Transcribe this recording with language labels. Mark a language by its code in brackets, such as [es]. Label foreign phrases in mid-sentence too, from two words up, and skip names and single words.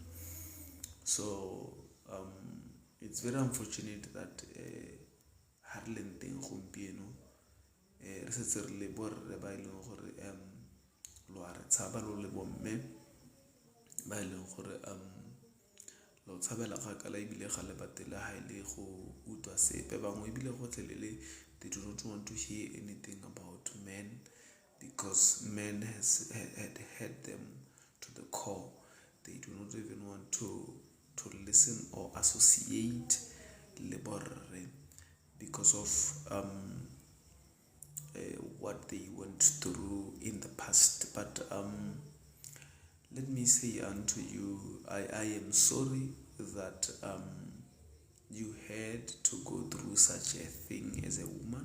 [en] So it's very unfortunate that [tn] ha re leng teng gompieno re setse re le borre ba e leng gore lo a re tshaba lo le bomme ba e leng gore lo tshabela kgakala ebile ga le batele ha ile go utlwa sepe. Bangwe ebile go tlelele [en] they do not want to hear anything about men because men had them to the core. They do not even want to listen or associate [tn] le borre [en] because of what they went through in the past. But let me say unto you, I am sorry that you had to go through such a thing as a woman.